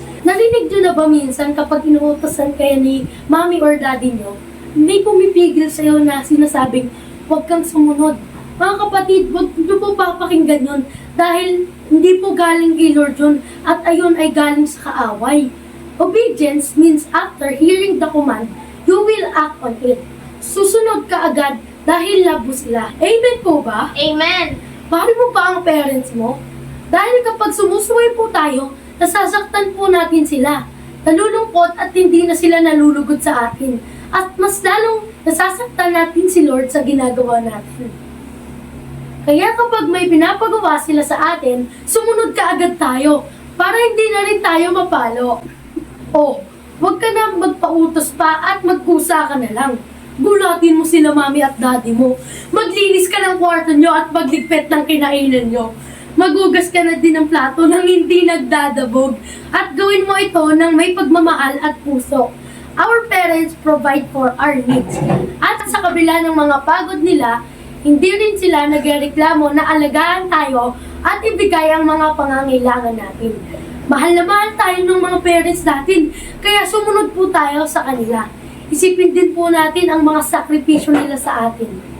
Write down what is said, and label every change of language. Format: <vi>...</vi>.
<tl>Narinig nyo na ba minsan kapag inuutosan kayo ni mami or daddy nyo, may pumipigil sa'yo na sinasabing, huwag kang sumunod. Mga kapatid, huwag nyo po papakinggan yun dahil hindi po galing kay Lord yun at ayon ay galing sa kaaway.</tl> <en>Obedience means after hearing the command, you will act on it.</en> <tl>Susunod ka agad dahil love mo sila. Amen po ba?</tl> <en>Amen.</en> <tl>Mahal mo ba ang parents mo? Dahil kapag sumusuway po tayo, nasasaktan po natin sila. Nalulungkot at hindi na sila nalulugod sa atin. At mas lalong nasasaktan natin si Lord sa ginagawa natin. Kaya kapag may pinapagawa sila sa atin, sumunod ka agad tayo para hindi na rin tayo mapalo. O, huwag ka na magpautos pa at magkusa ka na lang. Gulatin mo sila mami at daddy mo. Maglinis ka ng kwarto nyo at magligpit ng kinainan nyo. Magugas ka na din ng plato nang hindi nagdadabog at gawin mo ito ng may pagmamahal at puso.</tl> <en>Our parents provide for our needs.</en> <tl>At sa kabila ng mga pagod nila, hindi rin sila nagreklamo na alagaan tayo at ibigay ang mga pangangailangan natin. Mahal na mahal tayo ng mga parents natin, kaya sumunod po tayo sa kanila. Isipin din po natin ang mga sakripisyo nila sa atin.</tl>